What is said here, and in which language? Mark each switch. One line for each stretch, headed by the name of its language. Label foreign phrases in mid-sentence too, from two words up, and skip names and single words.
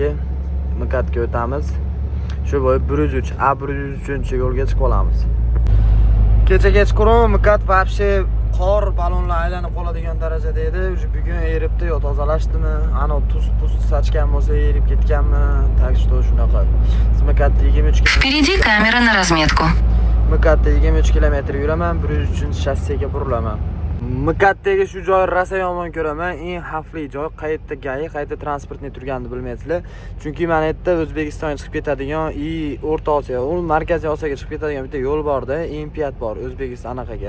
Uzbek: Mukatga o'tamiz. Shu bo'yi 103, A103 yo'lga chiqib olamiz. Kecha kechqurun Mukat вообще qor balonlar aylanib qoladigan darajada edi. Bugun eribdi, yo tozalashdimi? Ana tuz sachgan bo'lsa erib ketganmi?
Russian: Так что
Uzbek: shunaqa. Mukatda 23 km.
Russian: Впереди камера на разметку.
Uzbek: Mukatda 23 km yuraman, 103 shassiga burilaman. Mukatdagi shu joy rosa yomon ko'raman. Eng xavfli joy qayerda GAI, qayerda transportni turganini bilmaysizlar. Chunki mana yerda O'zbekistonga chiqib ketadigan O'rta Osiyo, Markaziy Osiyoga chiqib ketadigan bitta yo'l bor-da, M5 bor O'zbekiston anaqaga.